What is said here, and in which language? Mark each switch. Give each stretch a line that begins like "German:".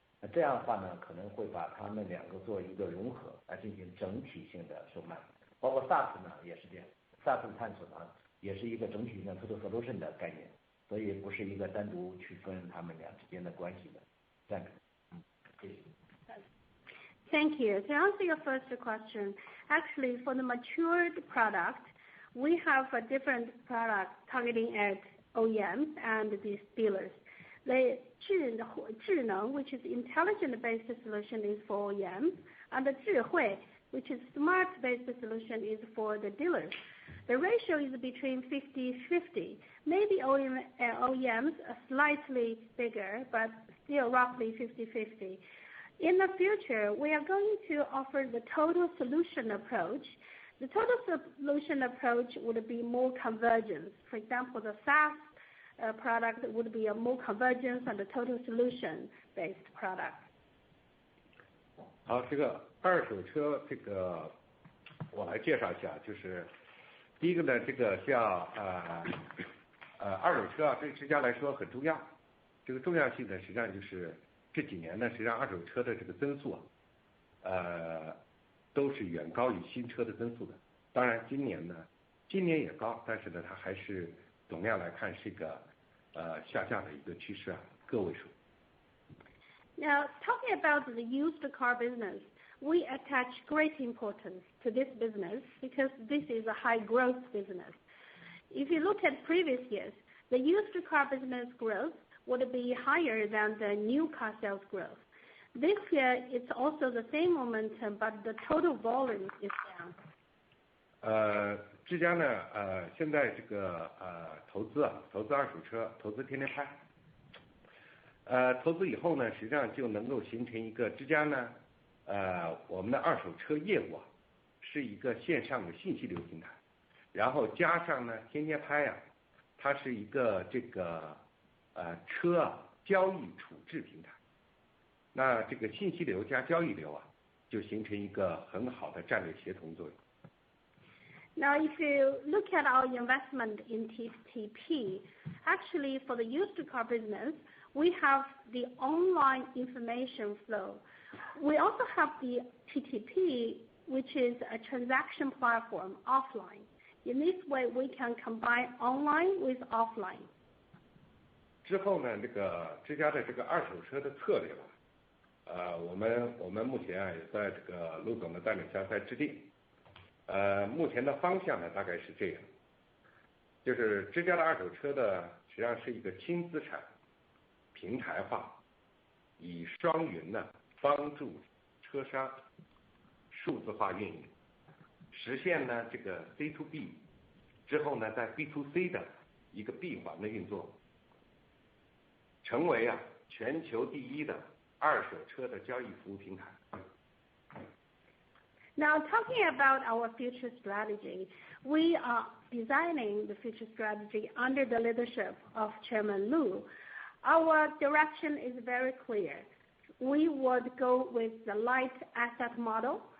Chinese: 那这样的话呢，可能会把他们两个做一个融合，来进行整体性的售卖。包括 SaaS 呢也是这样 ，SaaS 的探索呢也是一个整体性的 total solution 的概念，所以不是一个单独区分他们俩之间的关系的。这样，谢谢。
English: Thank you. To answer your first question, actually for the matured product, we have a different product targeting at OEMs and these dealers. The 智能, which is intelligent-based solution, is for OEMs, and the 智慧, which is smart-based solution, is for the dealers. The ratio is between 50-50. Maybe OEMs are slightly bigger, but still roughly 50-50. In the future, we are going to offer the total solution approach. The total solution approach would be more convergence. For example, the SaaS product would be a more convergence and a total solution-based product.
Chinese: 好，这个二手车我来介绍一下，就是第一个呢，这个像二手车对之家来说很重要，这个重要性呢，实际上就是这几年呢，实际上二手车的这个增速都是远高于新车的增速的。当然今年也高，但是呢，它还是总量来看是一个下降的一个趋势个位数。
English: Now, talking about the used car business, we attach great importance to this business because this is a high growth business. If you look at previous years, the used car business growth would be higher than the new car sales growth. This year, it's also the same momentum, but the total volume is down.
Chinese: 之家呢，现在这个投资二手车，投资天天拍。投资以后呢，实际上就能够形成一个之家呢，我们的二手车业务是一个线上的信息流平台，然后加上呢天天拍它是一个这个车交易处置平台。那这个信息流加交易流就形成一个很好的战略协同作用。
English: Now, if you look at our investment in TTP, actually for the used car business, we have the online information flow. We also have the TTP, which is a transaction platform offline. In this way, we can combine online with offline.
Chinese: 之后呢，这个之家的这个二手车的策略我们目前也在这个陆总的带领下在制定。目前的方向呢，大概是这样，就是之家的二手车的实际上是一个轻资产平台化，以双云呢帮助车商数字化运营，实现呢这个 C to B 之后呢，在 B to C 的一个闭环的运作，成为全球第一的二手车的交易服务平台。
English: Now, talking about our future strategy, we are designing the future strategy under the leadership of Chairman Lu. Our direction is very clear. We would go with the light asset model.